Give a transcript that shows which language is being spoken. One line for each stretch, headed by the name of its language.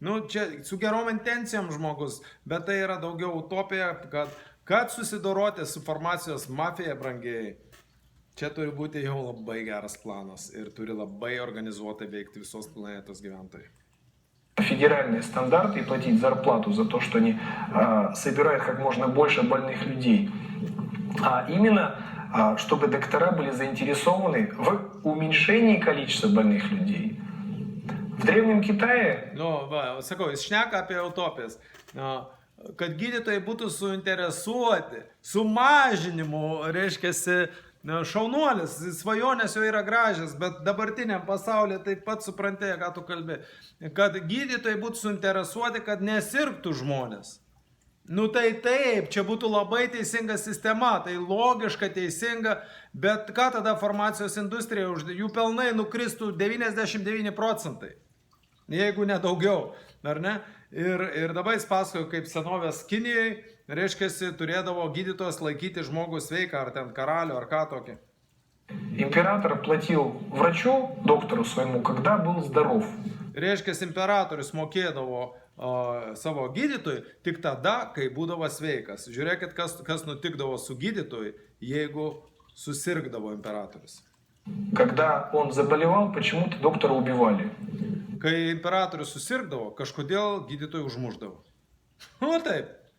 Lithuanian: Čia su gerom intencijom žmogus, bet tai yra daugiau utopija, kad susidoroti su farmacijos mafija, brangiai, čia turi būti jau labai geras planas ir turi labai organizuotai veikti visos planetos gyventojai.
Russian: Федеральные стандарты и платить зарплату за то, что они собирают как можно больше больных людей. А именно, чтобы доктора были заинтересованы в уменьшении количества больных людей. В Древнем Китае...
Lithuanian: Sakau, jis šneka apie utopijas. Kad gydytojai būtų suinteresuoti sumažinimu, reiškiasi, šaunuolis, svajonės jau yra gražias, bet dabartiniam pasaulyje taip pat suprantate, ką tu kalbė. Kad gydytojai būtų suinteresuoti, kad nesirgtų žmonės. Tai taip, čia būtų labai teisinga sistema, tai logiška, teisinga, bet ką tada farmacijos industrija, jų pelnai nukristų 99%, jeigu ne daugiau, ar ne? Ir dabar jis pasakojo, kaip senovės Kinijai, reiškiasi, turėdavo gydytojas laikyti žmogų sveiką, ar ten karalių, ar ką tokį.
Russian: Император платил врачу, доктору своему, когда был здоров.
Lithuanian: Reiškia, imperatorius mokėdavo savo gydytojui tik tada, kai būdavo sveikas. Žiūrėkit, kas nutikdavo su gydytojui, jeigu susirgdavo imperatorius.
Russian: Когда он заболевал, почему-то доктора убивали.
Lithuanian: Kai imperatorius susirgdavo, kažkodėl gydytojai užmuždavo. O taip.